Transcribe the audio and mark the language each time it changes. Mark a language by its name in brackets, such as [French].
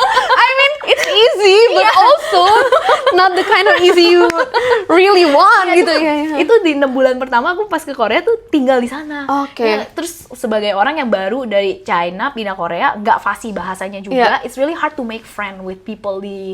[English] I mean, it's easy, but also not the kind of easy you really want [Indonesian] gitu ya. Itu di 6 bulan pertama aku pas ke Korea tuh tinggal di sana. Oke. Ya, terus sebagai orang yang baru dari China pindah Korea, nggak fasih bahasanya juga. Iya. [English] It's really hard to make friend with people [Indonesian] di